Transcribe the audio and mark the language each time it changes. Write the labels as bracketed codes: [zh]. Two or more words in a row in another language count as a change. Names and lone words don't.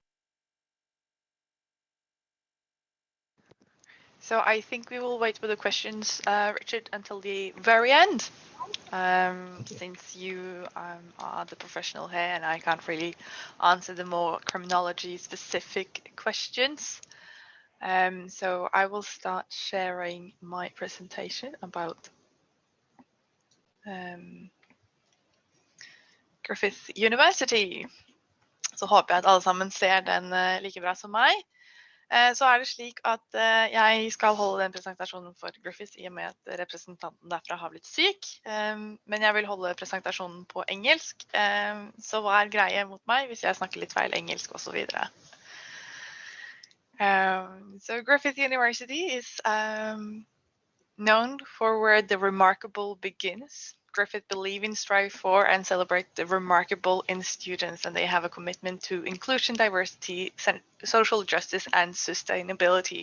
[en] So I think we will wait with the questions, Richard, until the very end, since you are the professional here and I can't really answer the more criminology-specific questions. So I will start sharing my presentation about Griffith University. [no] Så håper jeg at alle sammen ser den like bra som meg. Så det slik at jeg skal holde den presentasjonen for Griffith i og med at representanten derfra har blitt syk. Men jeg vil holde presentasjonen på engelsk, så hva greie mot meg hvis jeg snakker litt feil engelsk og så videre. [en] So Griffith University is known for where the remarkable begins. Griffith believe in, strive for, and celebrate the remarkable in students, and they have a commitment to inclusion, diversity, social justice, and sustainability.